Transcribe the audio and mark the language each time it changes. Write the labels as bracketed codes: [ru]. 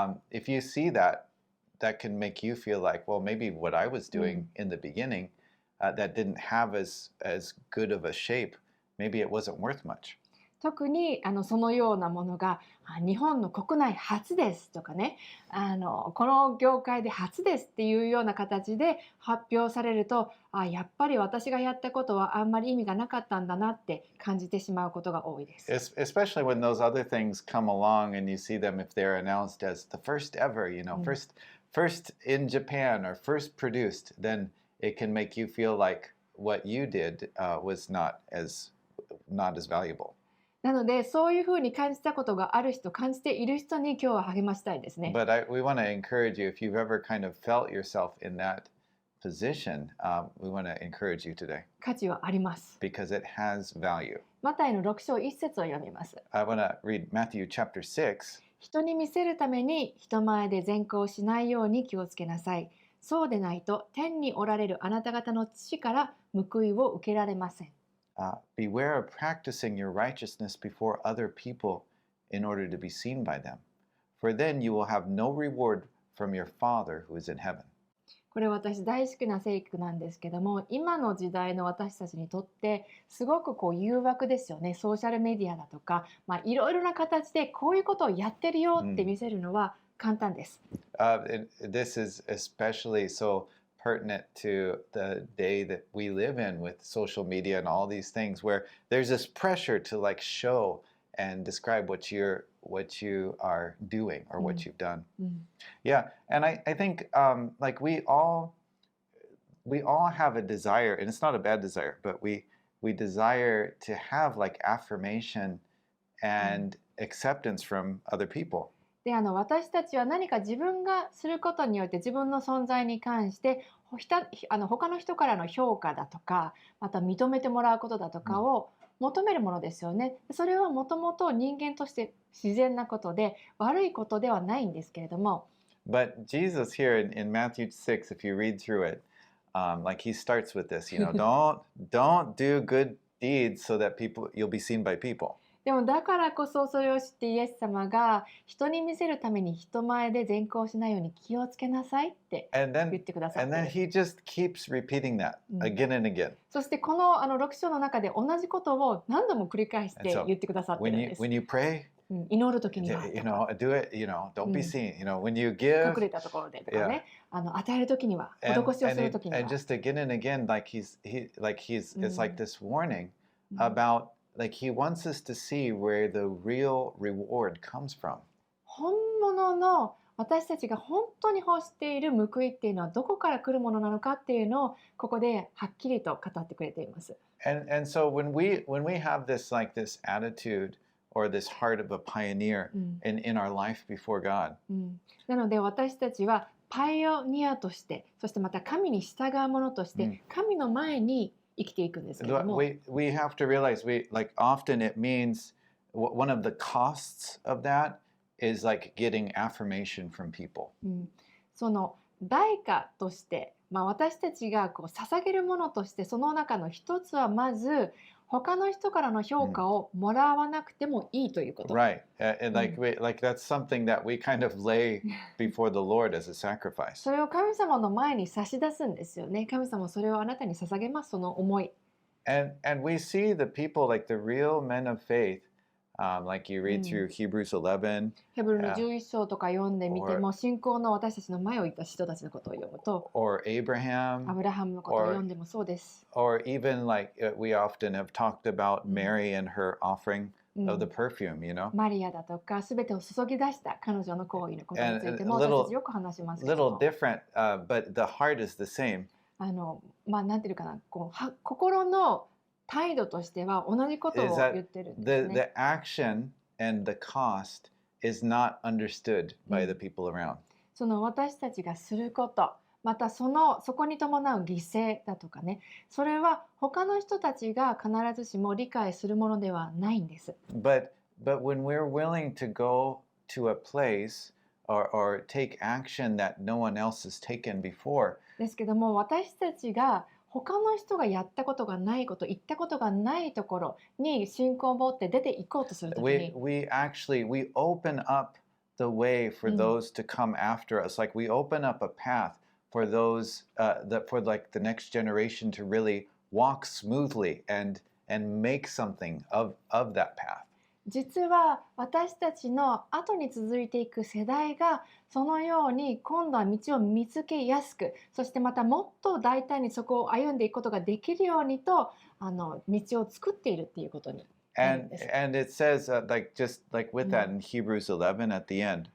[en] If you see that can make you feel like, well, maybe what I was doing in the beginning that didn't have as good of a shape, maybe it wasn't worth much. [ja] 特にそのようなものが日本の国内初ですとかね、この業界で初ですっていうような形で発表されると、やっぱり私がやったことはあんまり意味がなかったんだなって感じてしまうことが多いです。 [en] Especially when those other things come along and you see them if they're announced as the first ever, うん、 first in Japan or first produced, then it can make you feel like what you did was not as valuable. [ja] なのでそういうふうに感じたことがある人、感じている人に今日は励ましたいですね。 [en] But we want to encourage you, if you've ever kind of felt yourself in that position, we want to encourage you today [ja] 価値はあります。 [en] because it has value. [ja] マタイの6章1節を読みます。 [en] I want to read Matthew chapter 6. [ja] 人に見せるために人前で善行しないように気をつけなさい。そうでないと天におられるあなた方の父から報いを受けられません。 [en] Beware of practicing your righteousness before other people in order to be seen by them. For then you will have no reward from your Father who is in heaven. [ja] これ私大好きな聖句なんですけども、今の時代の私たちにとってすごく誘惑ですよね。ソーシャルメディアだとか、いろいろな形でこういうことをやってるよって見せるのは簡単です。 [en] This is especially so pertinent to the day that we live in with social media and all these things where there's this pressure to like show and describe what you are doing or what you've done. Yeah, and I think like we all have a desire, and it's not a bad desire, but we desire to have like affirmation and acceptance from other people. [ja] で私たちは何か自分がすることによって自分の存在に関して他の人からの評価だとか、また認めてもらうことだとかを求めるものですよね。それはもともと人間として自然なことで悪いことではないんですけれども。 [en] But Jesus here in Matthew 6, if you read through it, like he starts with this, don't do good deeds so that you'll be seen by people. [ja] でもだからこそそれを知ってイエス様が人に見せるために人前で善行しないように気をつけなさいって言ってくださって [en] And then he just keeps repeating that again and again. [ja] そしてこの6章の中で同じことを何度も繰り返して言ってくださってるんです。 [en] When you pray, [ja] 祈るときには [en] do it, don't be seen. When you give, [ja] 隠れたところでとかね、与えるときには、施しをするときには。 [en] And just again and again, it's like this warning about like he wants us to see where the real reward comes from. [ja] 本物の私たちが本当に欲している報いっていうのはどこから来るものなのかっていうのをここではっきりと語ってくれています。 [en] And so when we have this attitude or this heart of a pioneer in our life before God. [ja] なので私たちはパイオニアとして、そしてまた神に従う者として、神の前に生きていくんですけども。 [en] We have to realize often it means one of the costs of that is like getting affirmation from people. [ja] その代価として、私たちが捧げるものとしてその中の一つはまず他の人からの評価をもらわなくてもいいということ。 [en] Right. And like that's something that we kind of lay before the Lord as a sacrifice. [ja] それを神様の前に差し出すんですよね。神様それをあなたに捧げます、その思い。 [en] And we see the people like the real men of faith, like you read through Hebrews 11. [ja] ヘブルの11章とか読んでみても、信仰の私たちの前を行った人たちのことを読むと、 [en] or Abraham, [ja] アブラハムのことを読んでもそうです。 [en] or even like we often have talked about Mary and her offering of the perfume, [ja] マリアだとか、すべてを注ぎ出した彼女の行為のことについても私たちよく話しますけども。 [en] little different, but the heart is the same. [ja] なんていうかな、心の態度としては同じことを言ってるんですね。 [en] The action and the cost is not understood by the people around. [ja] その私たちがすること、またそこに伴う犠牲だとかね、それは他の人たちが必ずしも理解するものではないんです。 [en] But when we're willing to go to a place or take action that no one else has taken before. [ja] ですけども私たちが他の人がやったことがないこと、言ったことがないところに信仰を持って出ていこうとするときに、 [en] we open up the way for those to come after us. Like we open up a path for those for like the next generation to really walk smoothly and make something of that path. [ja] 実は私たちの後に続いていく世代がそのように今度は道を見つけやすく、そしてまたもっと大胆にそこを歩んでいくことができるようにと道を作っているっていうことになるん [en] And [ja] です。 [en] and it says like just like with that in Hebrews 11 at the end